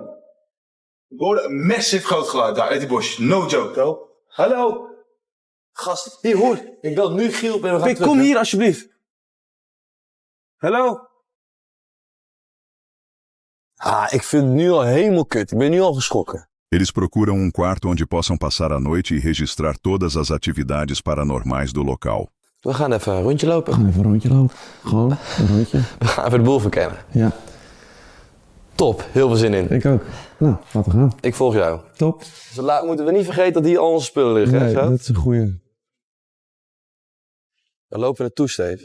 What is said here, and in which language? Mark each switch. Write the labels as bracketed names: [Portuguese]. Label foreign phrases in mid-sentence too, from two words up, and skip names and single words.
[Dutch] Ik hoorde een massive groot geluid daar uit die bosjes. [English] No joke, bro. Hallo? [Dutch] Gast, hier hoor. Ik bel nu Giel op en we gaan Pik, terug, kom hè. hier alsjeblieft. Hallo? Ah, ik vind het nu al helemaal kut. Ik ben nu al geschrokken. [Portuguese] Eles procuram um quarto onde possam passar a noite e registrar todas as atividades paranormais do local. [Dutch] We gaan even een rondje lopen. Even een rondje lopen. Gewoon een rondje. We gaan even de boel verkennen. Ja. Top, heel veel zin in. Ik ook. Nou, laten we gaan. Ik volg jou. Top. Dus moeten we niet vergeten dat hier al onze spullen liggen. Nee, hè, zo? dat is een goeie. Dan lopen we naartoe, Steve.